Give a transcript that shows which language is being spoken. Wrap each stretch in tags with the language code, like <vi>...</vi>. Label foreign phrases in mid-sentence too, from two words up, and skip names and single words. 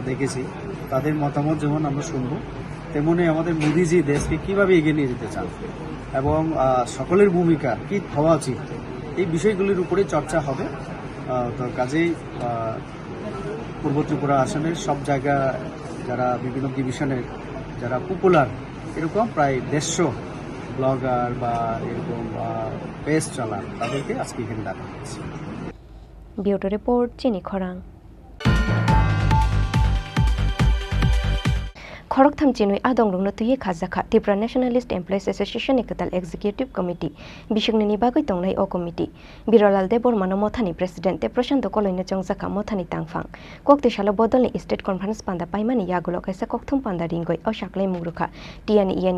<bn>দেখেছি তাদের মতামত যেমন আমরা শুনবো তেমনি আমাদের মোদীজি দেশকে কিভাবে এগিয়ে নিয়ে যেতে চান এবং সকলের ভূমিকা কি হওয়া উচিত এই বিষয়গুলির উপরে চর্চা হবে তো কাজেই পূর্ব ত্রিপুরা আসনের সব জায়গা যারা বিভিন্ন ডিভিশনের যারা পপুলার এরকম প্রায় 150 ব্লগার বা এরকম পেজ চালান তাদেরকে আজকে এখানে ডাকা হয়েছে।</bn> <en>Bureau Report</en> <trp>Chini Khorang Khoroktham Chinui Adong Rungno Tuye Khazakha Tripura Nationalist Employees Association Ekatal Executive Committee Bishugnini Bagoi Tongnai O Committee Birolal Debormano Mothani President Te Prashanto Koloina Chongzakha Mothani Tangfang Kokte Shalo Bodolni</trp> <en>State Conference</en> <trp>Panda Paimani Yagulo Kaisa Kokthum Panda Ringoi O Shaklai Murukha Tiani Iani</trp>